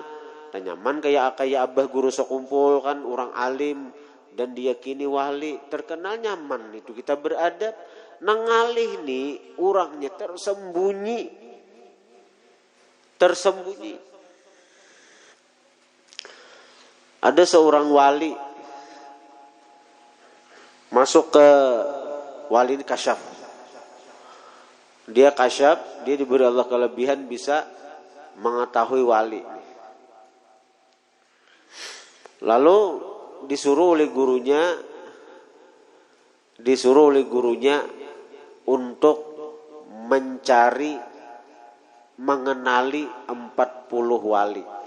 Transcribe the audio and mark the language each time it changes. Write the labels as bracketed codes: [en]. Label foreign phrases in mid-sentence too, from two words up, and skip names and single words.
[bjn] Nyaman kayak abah guru sekumpul kan, orang alim dan diyakini wali, terkenal, nyaman itu kita beradab. Nang ngalih nih orangnya tersembunyi. [id] Ada seorang wali masuk ke wali kasyaf. Dia kasyaf, dia diberi Allah kelebihan bisa mengetahui wali. Lalu disuruh oleh gurunya untuk mengenali 40 wali.